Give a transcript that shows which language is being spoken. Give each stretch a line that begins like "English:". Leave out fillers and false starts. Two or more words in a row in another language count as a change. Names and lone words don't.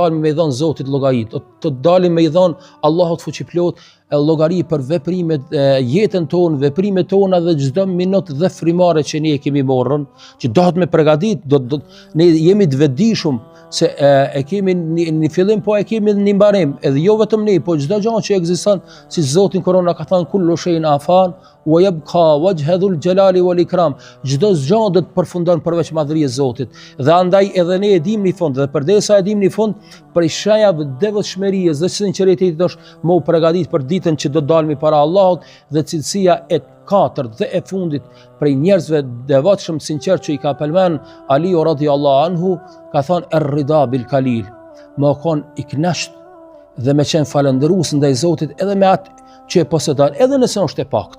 Albanian: dalmi me i dhënë Zotit llogari, do të dalim me i dhënë Allahut fuqiplot llogari për veprimet, jetën tonë, veprimet tona dhe çdo minutë dhe frymare që ne kemi marrën, që dohet me përgatit, ne jemi të vetëdijshëm se e kemi në fillim, po e kemi në mbarim, edhe jo vetëm ne, po çdo gjë që ekziston, si Zoti Kur'an ka thënë
Arabic: كل شيء فان ويبقى وجه ذي الجلال والإكرام.
Albanian: Çdo gjë do të përfundon përveç madhërisë e Zotit. Dhe andaj edhe ne e dimë në fund, dhe përdesa e dimë në fund, për shajave devotshmërisë dhe sinqeritetit është më u përgatit për ditën që do dalmi para Allahut. Dhe cilësia e katërt dhe e fundit prej njerëzve devotshëm sinqert që i ka përmend Ali
Arabic: رضي الله عنه,
Albanian: ka thënë
Arabic: الرضا بالقليل,
Albanian: më kon i kënaqur dhe me qenë falëndërues ndaj Zotit edhe me atë që e posedon, edhe nëse është e pakët.